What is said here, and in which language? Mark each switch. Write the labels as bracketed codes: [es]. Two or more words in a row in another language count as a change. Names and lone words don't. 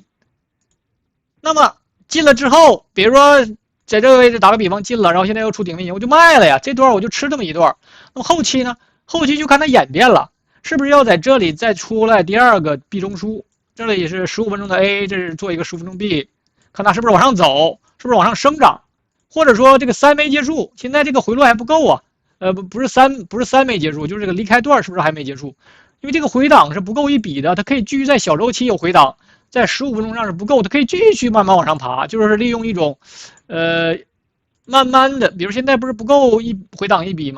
[zh] 那麼進了之後，比如說在這個位置打個比方進了，然後現在又出頂分型，我就賣了呀。這段我就吃這麼一段。那麼後期呢？後期就看它演變了，是不是要在這裡再出來第二個 B 中樞？這裡也是15分鐘的 A， 這是做一個15分鐘 B， 看它是不是往上走，是不是往上生長，或者說這個3沒結束，現在這個回落還不夠啊。不是三沒結束，就是這個離開段是不是還沒結束？因為這個回檔是不夠一筆的，它可以繼續在小周期有回檔。在15分鐘上是不夠，它可以繼續慢慢往上爬，就是利用一種，慢慢的，比如現在不是不夠回檔一筆嗎？